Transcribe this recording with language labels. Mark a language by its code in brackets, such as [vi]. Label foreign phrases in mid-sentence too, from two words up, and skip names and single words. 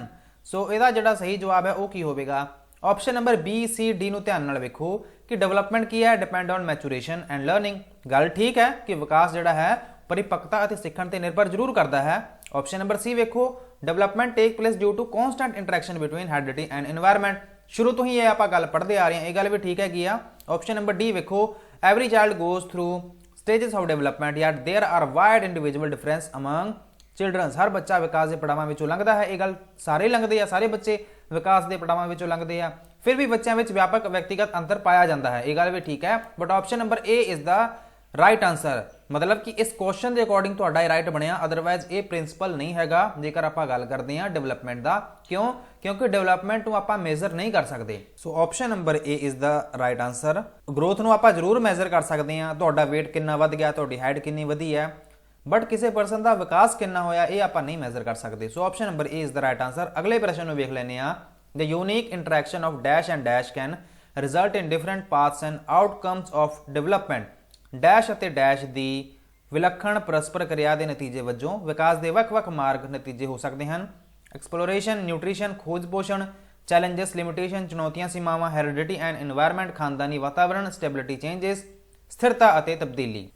[pa] ਸੋ ਇਹਦਾ ਜਿਹੜਾ ਸਹੀ ਜਵਾਬ ਹੈ ਉਹ ਕੀ ਹੋਵੇਗਾ? [en] option number B C D [pa] ਨੂੰ ਧਿਆਨ ਨਾਲ ਵੇਖੋ ਕਿ ਡਿਵੈਲਪਮੈਂਟ ਕੀ ਹੈ? [en] Depend on maturation and learning. [pa] ਗੱਲ ਠੀਕ ਹੈ ਕਿ ਵਿਕਾਸ ਜਿਹੜਾ ਹੈ ਪਰਿਪੱਕਤਾ ਅਤੇ ਸਿੱਖਣ ਤੇ ਨਿਰਭਰ ਜ਼ਰੂਰ ਕਰਦਾ ਹੈ। [en] option number C ਵੇਖੋ development take place due to constant interaction between heredity and environment. [pa] ਸ਼ੁਰੂ ਤੋਂ ਹੀ ਇਹ ਆਪਾਂ ਗੱਲ ਪੜ੍ਹਦੇ ਆ ਰਹੇ ਹਾਂ, ਇਹ ਗੱਲ ਵੀ ਠੀਕ ਹੈਗੀ ਆ। [en] option number D ਵੇਖੋ every child goes through stages of development yet there are wide individual difference among children। [pa] ਹਰ ਬੱਚਾ ਵਿਕਾਸ ਦੇ ਪੜਾਵਾਂ ਵਿੱਚੋਂ ਲੰਘਦਾ ਹੈ, ਇਹ ਗੱਲ ਸਾਰੇ ਲੰਘਦੇ ਆ, ਸਾਰੇ ਬੱਚੇ ਵਿਕਾਸ ਦੇ ਪੜਾਵਾਂ ਵਿੱਚੋਂ ਲੰਘਦੇ ਆ, ਫਿਰ ਵੀ ਬੱਚਿਆਂ ਵਿੱਚ ਵਿਆਪਕ ਵਿਅਕਤੀਗਤ ਅੰਤਰ ਪਾਇਆ ਜਾਂਦਾ ਹੈ, ਇਹ ਗੱਲ ਵੀ ਠੀਕ ਹੈ। [en] but option number A is the right answer, [hi] मतलब कि इस क्वेश्चन के अकॉर्डिंग तुहाडा राइट बनया, अदरवाइज ये प्रिंसिपल नहीं हैगा [pa] ਜੇਕਰ ਆਪਾਂ ਗੱਲ [hi] करते हैं डेवलपमेंट का। क्यों? क्योंकि डेवलपमेंट [pa] ਨੂੰ ਆਪਾਂ [hi] मेजर नहीं कर सकते। सो [en] option number A is the right answer. [hi] ग्रोथ [pa] ਨੂੰ ਆਪਾਂ [hi] जरूर मेजर कर सकते हैं, [pa] ਤੁਹਾਡਾ ਵੇਟ ਕਿਤਨਾ ਵਧ ਗਿਆ, ਤੁਹਾਡੀ ਹਾਈਟ ਕਿਤਨੀ ਵਧੀ ਹੈ, [hi] बट किसी परसन का विकास कितना होया ये आपां नहीं मेजर कर सकते। सो [en] option number A is the right answer. [hi] अगले प्रश्न [pa] ਨੂੰ ਵੇਖ ਲੈਂਦੇ ਆ। [en] the unique interaction of dash and dash can result in different paths and outcomes of development. [pa] डैश ਅਤੇ डैश ਦੀ ਵਿਲੱਖਣ ਪਰਸਪਰ ਕਿਰਿਆ ਦੇ ਨਤੀਜੇ ਵਜੋਂ ਵਿਕਾਸ ਦੇ ਵੱਖ-ਵੱਖ ਮਾਰਗ ਨਤੀਜੇ ਹੋ ਸਕਦੇ ਹਨ। ਐਕਸਪਲੋਰੇਸ਼ਨ, ਨਿਊਟ੍ਰੀਸ਼ਨ, ਖੋਜ ਪੋਸ਼ਣ, ਚੈਲੰਜਸ, ਲਿਮਿਟੇਸ਼ਨ, ਚੁਣੌਤੀਆਂ, ਸੀਮਾਵਾਂ, [en] heredity and environment, [pa] ਖਾਨਦਾਨੀ ਵਾਤਾਵਰਣ, ਸਟੈਬਿਲਿਟੀ, ਚੇਂਜਸ, ਸਥਿਰਤਾ ਅਤੇ ਤਬਦੀਲੀ।